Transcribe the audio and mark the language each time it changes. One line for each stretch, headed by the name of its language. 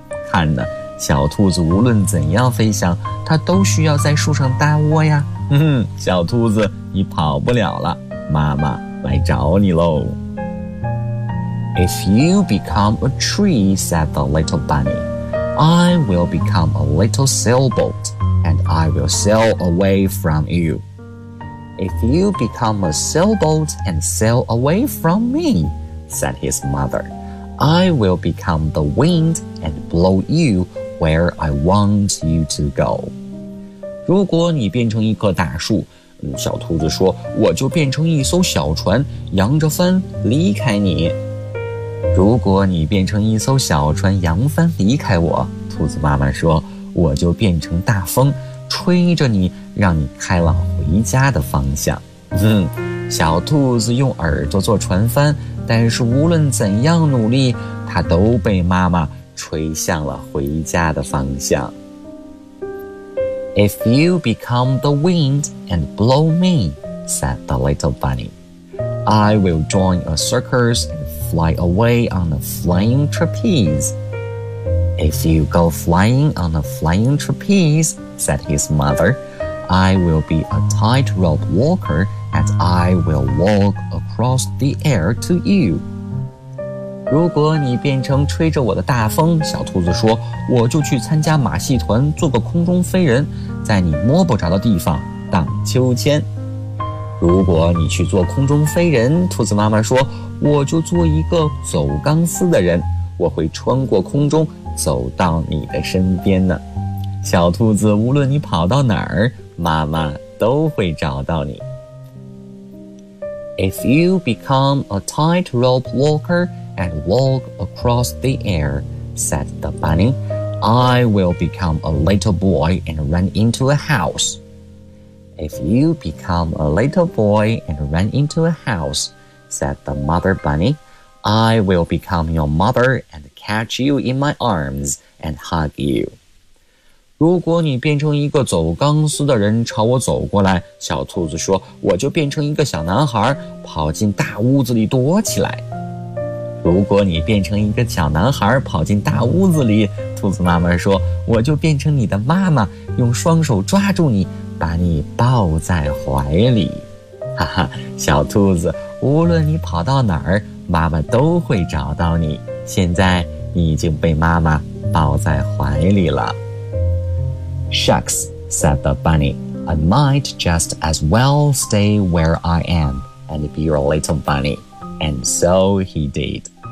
Chinese: 看呢，小兔子无论怎样飞翔，它都需要在树上搭窝呀。小兔子，你跑不了了，妈妈来找你喽。
English: If you become a tree, said the little bunny, I will become a little sailboat, and I will sail away from you. If you become a sailboat and sail away from me, said his mother, I will become the wind and blow you where I want you to go.
Chinese: 如果你变成一棵大树，小兔子说，我就变成一艘小船，扬着帆离开你。如果你变成一艘小船，扬帆离开我，兔子妈妈说，我就变成大风，吹着你，让你开往回家的方向。小兔子用耳朵做船帆，但是无论怎样努力，它都被妈妈吹向了回家的方向。
English: If you become the wind and blow me, said the little bunny, I will join a circus and fly away on a flying trapeze. If you go flying on a flying trapeze, said his mother, I will be a tightrope walker and I will walk across the air to you.
Chinese: 如果你变成吹着我的大风，小兔子说，我就去参加马戏团，做个空中飞人，在你摸不着的地方荡秋千。如果你去做空中飞人，兔子妈妈说，我就做一个走钢丝的人，我会穿过空中走到你的身边呢。小兔子，无论你跑到哪儿，妈妈都会找到你。
English: If you become a tightrope walkerAnd walk across the air, said the bunny. I will become a little boy and run into a house. If you become a little boy and run into a house, said the mother bunny, I will become your mother and catch you in my arms and hug you.
Chinese: 如果你变成一个走钢丝的人朝我走过来，小兔子说，我就变成一个小男孩，跑进大屋子里躲起来。如果你变成一个小男孩跑进大屋子里，兔子妈妈说，我就变成你的妈妈，用双手抓住你，把你抱在怀里。哈哈，小兔子，无论你跑到哪儿，妈妈都会找到你，现在你已经被妈妈抱在怀里了。
English: Shucks, said the bunny, I might just as well stay where I am and be your little bunny.And so he did.